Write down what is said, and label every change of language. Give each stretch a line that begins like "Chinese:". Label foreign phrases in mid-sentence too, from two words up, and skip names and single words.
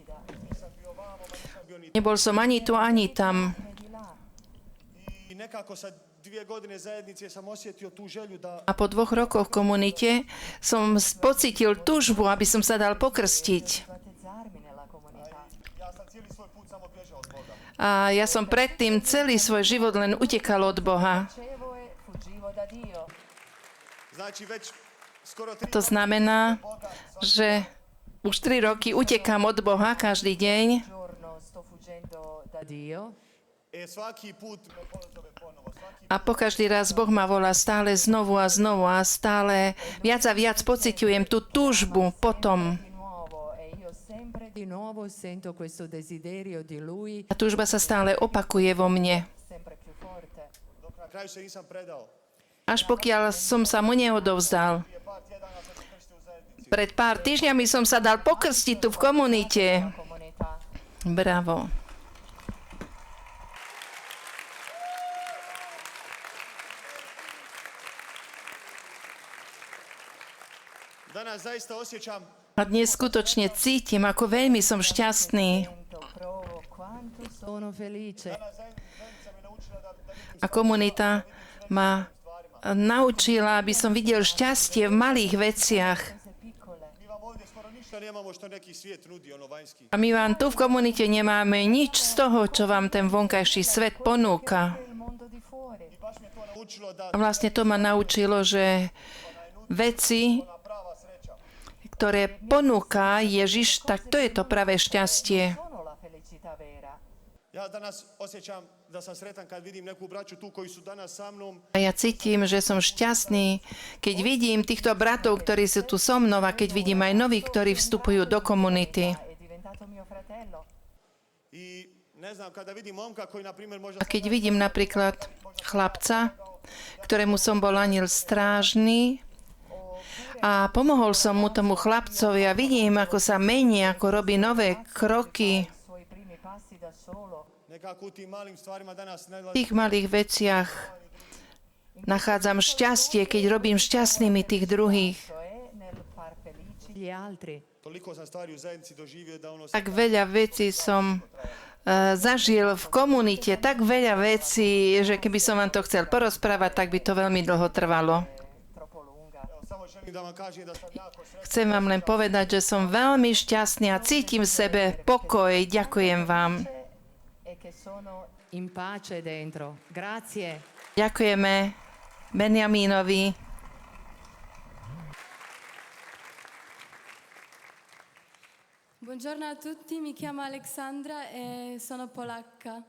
Slovak: Nebol som ani tu, ani tam.
Croatian: I nekako sa 2 godine zajednice sam osjetio tu želju da
Slovak: A po 2 rokoch v komunite som pocítil túžbu, aby som sa dal pokrstiť.
Italian: Battezzarmi nella comunità.
Croatian: ja sam cijeli svoj put samo bježao od Boga.
Slovak: A ja som predtým celý svoj život len utekal od Boha.
Italian: Facevo e fuggivo da Dio.
Croatian: Znači već skoro 3
Slovak: To znamená, že už 3 roky utekám od Boha každý deň
Italian: giorno sto fuggendo da Dio
Croatian: svaki put me pozove ponovo. Svaki
Slovak: a po každý raz Boh ma volá stále znovu a znovu a stále viac a viac pociťujem tú túžbu potom.
Italian: di nuovo e io sempre di nuovo sento questo desiderio di Lui.
Slovak: A túžba sa stále opakuje vo mne.
Italian: sempre più forte.
Croatian: dok na kraju se nisam predao.
Slovak: Až pokiaľ som sa mu neodovzdal.
Croatian: Prije par tjedana sam se krstio u zajednici.
Slovak: Pred pár týždňami som sa dal pokrstiť tu v komunite. Comunità. Bravo.
Croatian: Danas zaista osjećam
Slovak: A dnes skutočne cítim, ako veľmi som šťastný.
Italian: Provo quanto Sono felice.
Slovak: A komunita ma naučila, aby som videl šťastie v malých veciach.
Croatian: mi vam ovdje skoro ništa nemamo što neki svijet nudi, ono vanjski.
Slovak: A my vám tu v komunite nemáme nič z toho, čo vám ten vonkajší svet ponúka.
Italian: il mondo di fuori.
Croatian: I baš me to naučilo da
Slovak: A vlastne to ma naučilo, že veci,
Croatian: prava sreća.
Slovak: ktoré ponúka Ježiš, tak to je to pravé šťastie.
Italian: Sono la felicità vera.
Croatian: Ja danas osjećam da sam sretan kad vidim neku braću tu koji su danas sa mnom.
Slovak: A ja cítim, že som šťastný, keď vidím týchto bratov, ktorí sú tu so mnou a keď vidím aj nových, ktorí vstupujú do komunity.
Italian: È diventato mio fratello.
Croatian: I ne znam, kada vidim momka koji, na primjer, možda
Slovak: A keď vidím napríklad chlapca, ktorému som bol aniel strážny a pomohol som mu tomu chlapcovi a vidím, ako sa mení, ako robí nové kroky,
Italian: I suoi primi passi da solo.
Croatian: nekako u tim malim stvarima danas ne
Slovak: v tých malých veciach nachádzam šťastie, keď robím šťastnými tých druhých.
Italian: Cioè nel far felici Gli altri.
Croatian: toliko sam stvari u zajednici doživio da ono
Slovak: Tak veľa vecí som zažil v komunite, tak veľa vecí, že keby som vám to chcel porozprávať, tak by to veľmi dlho trvalo.
Italian: troppo lunga.
Croatian: samo želim da vam kažem da sam jako sretan.
Slovak: Chcem vám len povedať, že som veľmi šťastný a cítim v sebe pokoj. Ďakujem vám.
Italian: E che sono In pace dentro. Grazie.
Slovak: Ďakujeme Benjamínovi.
Italian: Buongiorno a tutti, mi chiamo Alexandra e sono polacca.